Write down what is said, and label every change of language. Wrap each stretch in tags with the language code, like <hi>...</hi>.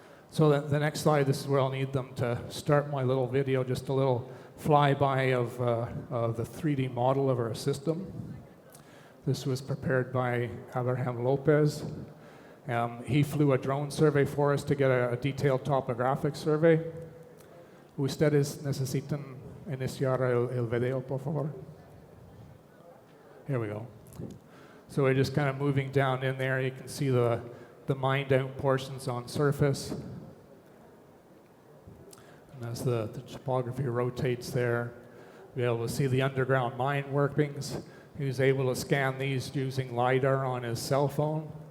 <en>So the next slide, this is where I'll need them to start my little video, just a little flyby of the 3D model of our system. This was prepared by Abraham Lopez. He flew a drone survey for us to get a detailed topographic survey.</en> <es>Ustedes necesitan iniciar el video, por favor.</es> <en>Here we go. So we're just kind of moving down in there. You can see the mined out portions on surface. And as the topography rotates there, you'll be able to see the underground mine workings. He was able to scan these using LiDAR on his cell phone.</en>